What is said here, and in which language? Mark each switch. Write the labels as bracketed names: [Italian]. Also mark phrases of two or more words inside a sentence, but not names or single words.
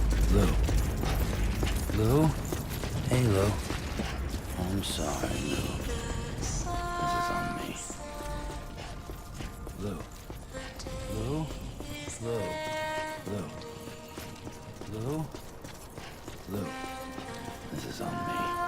[English] Lou. Lou? Hey, Lou. I'm sorry, Lou. This is on me. Lou. Lou? Lou. Lou. Lou? Lou. This is on me.